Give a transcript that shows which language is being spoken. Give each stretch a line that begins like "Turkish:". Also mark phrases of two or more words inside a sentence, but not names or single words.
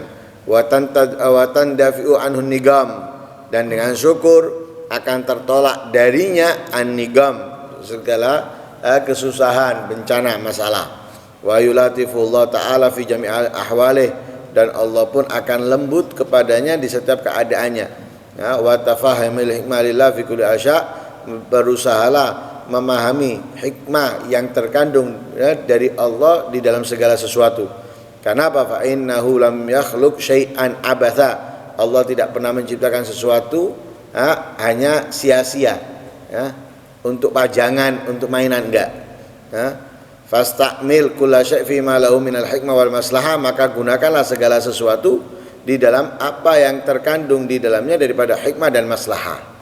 Arabic: وتندفع عنه النقم,
Indonesian: dan dengan syukur akan tertolak darinya an-nigam, segala kesusahan, bencana, masalah.
Arabic: ويلاطفه الله تعالى في جميع أحواله,
Indonesian: dan Allah pun akan lembut kepadanya di setiap keadaannya. Ya,
Arabic: وتفهم حكمة الله في كل شيء,
Indonesian: berusahalah memahami hikmah yang terkandung dari Allah di dalam segala sesuatu. Karena apa?
Arabic: فإنه لم يخلق شيئا عبثا.
Indonesian: Allah tidak pernah menciptakan sesuatu hanya sia-sia, untuk pajangan, untuk mainan, enggak.
Arabic: فاستعمل كل شيء فيما له من الحكمة والمصلحة,
Indonesian: maka gunakanlah segala sesuatu di dalam apa yang terkandung di dalamnya daripada hikmah dan maslahah.